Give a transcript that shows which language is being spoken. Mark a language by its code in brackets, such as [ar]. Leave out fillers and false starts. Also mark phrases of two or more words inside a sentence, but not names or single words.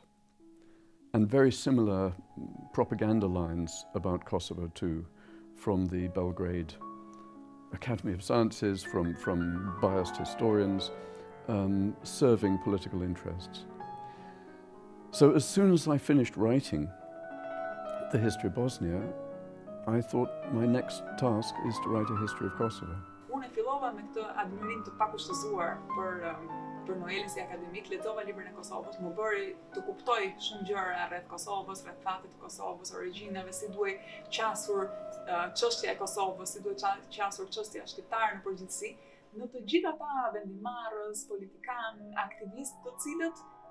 [en] And very similar propaganda lines about Kosovo too, from the Belgrade Academy of Sciences, from biased historians, serving political interests. So as soon as I finished writing the history of Bosnia, I thought my next task is to write a history of Kosovo. [sq] Unë fillova me këtë admirim të pakushtëzuar për Noelin si akademik, lexova librin e Kosovës, më bëri të kuptoj shumë gjëra rreth Kosovës, rreth fatet të Kosovës, origjinave, si duhej qasur çështja e Kosovës, si duhej qasur çështja shqiptare në përgjithësi, në të gjithë ata vendimarrës, politikanë, aktivistë, të cilët